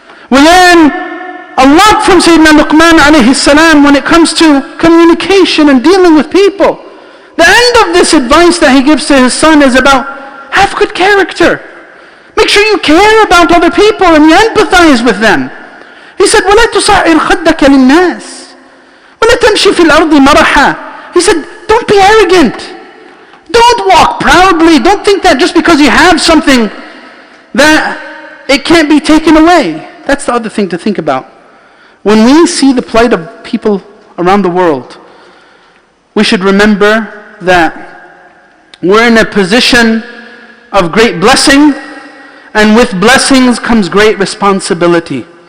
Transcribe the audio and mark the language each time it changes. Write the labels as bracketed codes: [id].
[en] We learn a lot from Sayyidina Luqman alayhi salam when it comes to communication and dealing with people. The end of this advice that he gives to his son is about have good character. Make sure you care about other people and you empathize with them. He said, [ar] وَلَا تُصَعِّرْ خَدَّكَ لِلنَّاسِ وَلَا تَمْشِي فِي الْأَرْضِ مَرَحًا. [en] He said, don't be arrogant. Don't walk proudly. Don't think that just because you have something that it can't be taken away. That's the other thing to think about. When we see the plight of people around the world, we should remember that we're in a position of great blessing, and with blessings comes great responsibility.